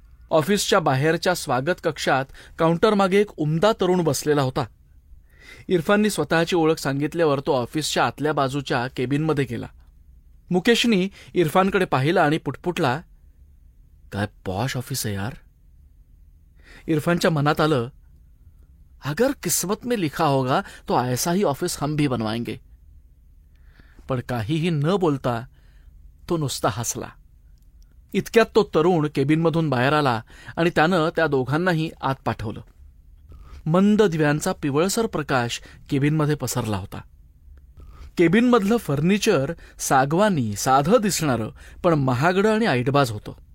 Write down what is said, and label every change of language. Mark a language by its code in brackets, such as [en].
[mr] ऑफिसच्या बाहेरच्या स्वागत कक्षात काउंटरमागे एक उमदा तरुण बसलेला होता. इरफाननी स्वतःची ओळख सांगितल्यावर तो ऑफिसच्या आतल्या बाजूच्या केबिनमध्ये गेला. मुकेशनी इरफानकडे पाहिला आणि पुटपुटला, काय पॉश ऑफिस आहे यार. [hi] इरफानच्या मनात आलं, अगर किस्मत में लिखा होगा तो ऐसा ही ऑफिस हम भी बनवाएंगे. [mr] पण काहीही न बोलता तो नुसता हसला. इतक्यात तो तरुण केबिनमधून बाहेर आला आणि त्यानं त्या दोघांनाही आत पाठवलं. मंद दिव्यांचा पिवळसर प्रकाश केबिनमध्ये पसरला होता. केबिनमधलं फर्निचर सागवानी, साधं दिसणारं पण महागडं आणि ऐटबाज होतं.